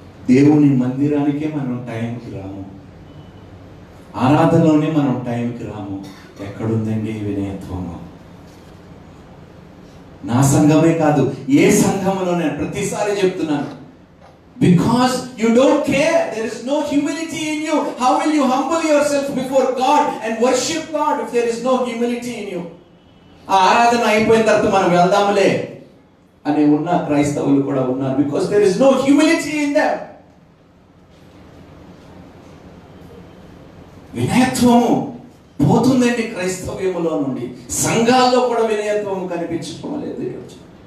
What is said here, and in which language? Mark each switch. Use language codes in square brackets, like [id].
[te] దేవుని మందిరానికే మనం టైంకి రాము, ఆరాధనలోనే మనం టైంకి రాము. ఎక్కడుందండి వినయత్వము? నా సంఘమే కాదు, ఏ సంఘంలోనే ప్రతిసారి చెప్తున్నాను. [en] Because you don't care, there is no humility in you. How will you humble yourself before God and worship God if there is no humility in you? [te] ఆ ఆరాధన అయిపోయిన తర్వాత మనం వెళ్దాములే అని ఉన్న క్రైస్తవులు కూడా ఉన్నారు. [en] Because there is no humility in them. [te] వినయత్వము పోతుందండి క్రైస్తవ్యములో నుండి. సంఘాల్లో కూడా వినయత్వము కనిపించడం లేదు ఈరోజు.